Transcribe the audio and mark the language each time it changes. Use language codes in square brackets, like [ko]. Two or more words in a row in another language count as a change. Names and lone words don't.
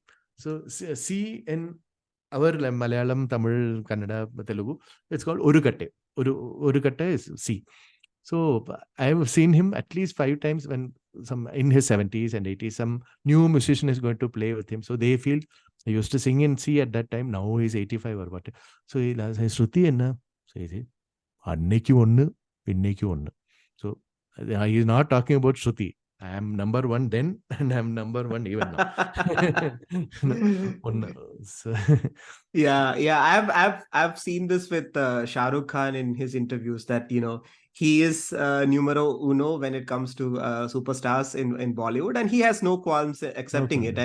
[en] So C in our Malayalam, Tamil, Kannada, Telugu, it's called Orukatte. Orukatte is C. So I have seen him at least 5 times when in his 70s and 80s, some new musician is going to play with him. So they feel he used to sing in C at that time. Now he's 85 or what. So he says, [ml] ശ്രുതി എന്ന? [en] So he says, [ml] അന്നേക്ക് ഒന്ന്, ഇന്നേക്ക് ഒന്ന്. [en] So he is not talking about Shruti. I am number one then, and I am number one even now. So, I've seen this with Shah Rukh Khan in his interviews, that he is [it] numero uno [en] when it comes to superstars in Bollywood, and he has no qualms accepting it.